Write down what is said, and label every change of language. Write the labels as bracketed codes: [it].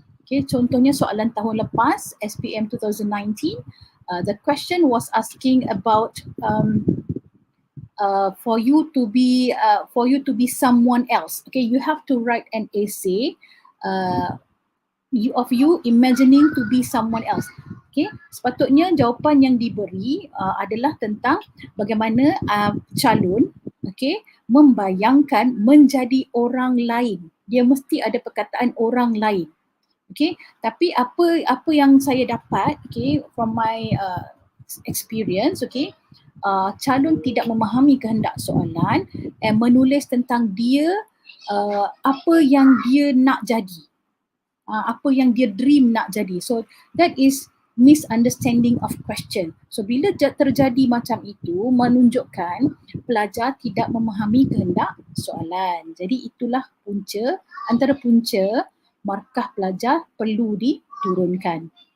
[ms] Contohnya soalan tahun lepas [en] SPM 2019, the question was asking about for you to be someone else. Okay, you have to write an essay of you imagining to be someone else. [ms] Okay, sepatutnya jawapan yang diberi adalah tentang bagaimana calon membayangkan menjadi orang lain. Dia mesti ada perkataan orang lain. Okay, tapi apa yang saya dapat [en] from my experience, [ms] calon tidak memahami kehendak soalan and menulis tentang dia apa yang dia nak jadi. Apa yang dia dream nak jadi. [en] So that is misunderstanding of question. [ms] So bila terjadi macam itu, menunjukkan pelajar tidak memahami kehendak soalan. Jadi itulah antara punca markah pelajar perlu diturunkan.